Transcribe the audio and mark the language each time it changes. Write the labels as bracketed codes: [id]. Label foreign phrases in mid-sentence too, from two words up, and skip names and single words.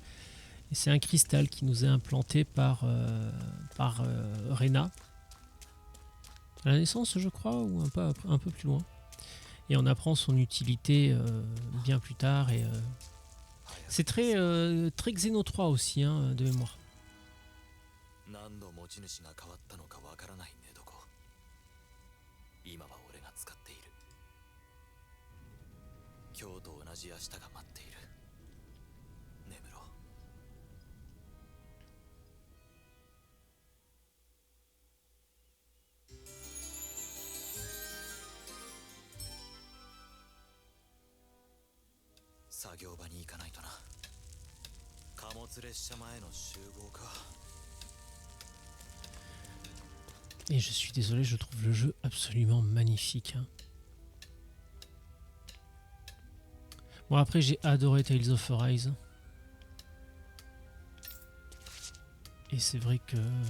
[fr] Et c'est un cristal qui nous est implanté par Rena. À la naissance, je crois, ou un peu plus loin. Et on apprend son utilité bien plus tard. Et c'est très Xeno 3 aussi, hein, de mémoire. [ja] 何度持ち主が変わったのかわからない寝床。今は俺が使っている。今日と同じ明日が待っている。眠ろう。作業場に行かないとな。貨物列車前の集合か。 [fr] Et je suis désolé, je trouve le jeu absolument magnifique. Hein. Bon, après, j'ai adoré Tales of Arise. Et c'est vrai que...